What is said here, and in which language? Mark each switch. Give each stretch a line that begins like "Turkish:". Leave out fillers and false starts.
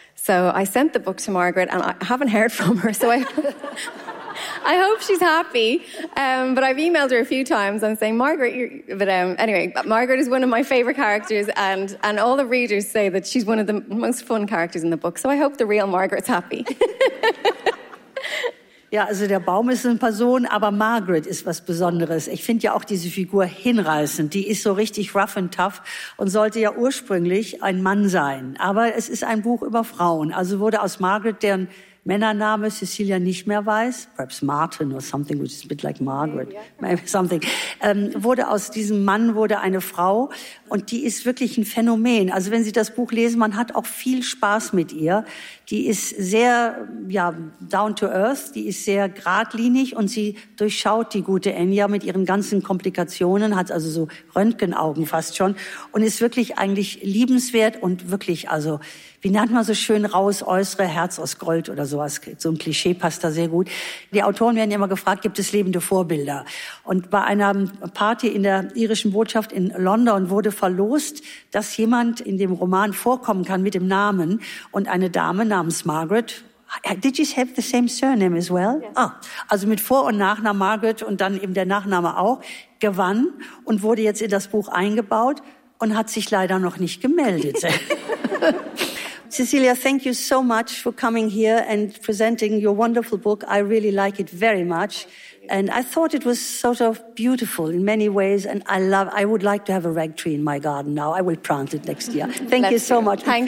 English: So I sent the book to Margaret, and I haven't heard from her, so I hope she's happy. But I've emailed her a few times. I'm saying, Margaret, Margaret is one of my favorite characters. And all the readers say that she's one of the most fun characters in the book. So I hope the real Margaret's happy.
German: Ja, also der Baum ist eine Person, aber Margaret ist was Besonderes. Ich finde ja auch diese Figur hinreißend. Die ist so richtig
English: rough and tough
German: und sollte ja ursprünglich ein Mann sein. Aber es ist ein Buch über Frauen. Also wurde aus Margaret, deren Männername Cecilia nicht mehr weiß,
English: perhaps Martin or something, which is a bit like Margaret, maybe something,
German: wurde aus diesem Mann wurde eine Frau, und die ist wirklich ein Phänomen. Also wenn Sie das Buch lesen, man hat auch viel Spaß mit ihr. Die ist sehr, ja,
English: down to earth,
German: die ist sehr geradlinig, und sie durchschaut die gute Enya mit ihren ganzen Komplikationen, hat also so Röntgenaugen fast schon, und ist wirklich eigentlich liebenswert und wirklich, also, wie nennt man so schön, raus, äußere, Herz aus Gold oder sowas. So ein Klischee passt da sehr gut. Die Autoren werden ja immer gefragt, gibt es lebende Vorbilder? Und bei einer Party in der irischen Botschaft in London wurde verlost, dass jemand in dem Roman vorkommen kann mit dem Namen. Und eine Dame namens
English: Margaret, did you have the same surname as well? Yes.
German: Ah, also mit Vor- und Nachnamen Margaret und dann eben der Nachname auch, gewann und wurde jetzt in das Buch eingebaut und hat sich leider noch nicht gemeldet.
English: Cecilia, thank you so much for coming here and presenting your wonderful book. I really like it very much. And I thought it was sort of beautiful in many ways. And I would like to have a rag tree in my garden now. I will plant it next year. Thank you so much. Thank